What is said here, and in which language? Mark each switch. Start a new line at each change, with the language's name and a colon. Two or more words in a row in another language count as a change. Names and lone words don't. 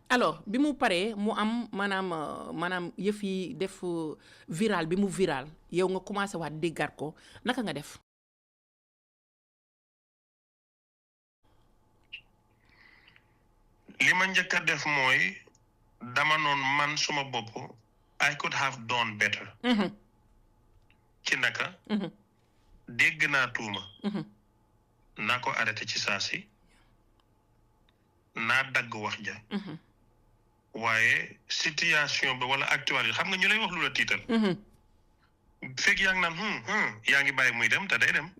Wolof: alors bi mu paree mu am maanaam yëf yi def viral bi mu viral yow nga commencé waat déggaat ko naka nga def. li ma njëkk a def mooy dama noon man suma bopp
English: I could have done better.
Wolof: ci naka. dégg naa tuuma. naa ko arrêté ci saa si. naa dagg wax ja. waaye situation ba wala actualité xam nga ñu lay wax lu la tiital. fekk yaa ngi naan yaa ngi bàyyi muy dem te day dem.